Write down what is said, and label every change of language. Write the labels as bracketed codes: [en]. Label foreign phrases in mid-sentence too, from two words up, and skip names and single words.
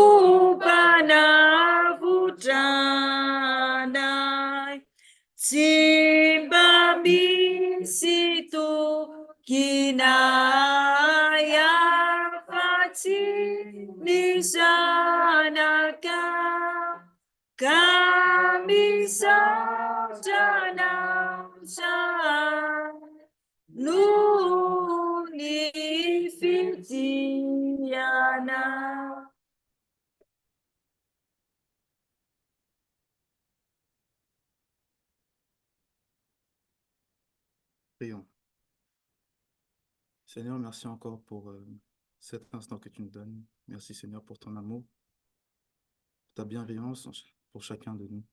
[mg] mpanavotranay, tsy mba misy tokinay afa-tsy ny zanaka, ka misaotra anao zany noho ny fitiana. [fr] Prions. Seigneur, merci encore pour cet instant que tu nous donnes. Merci Seigneur pour ton amour, pour ta bienveillance pour chacun de nous.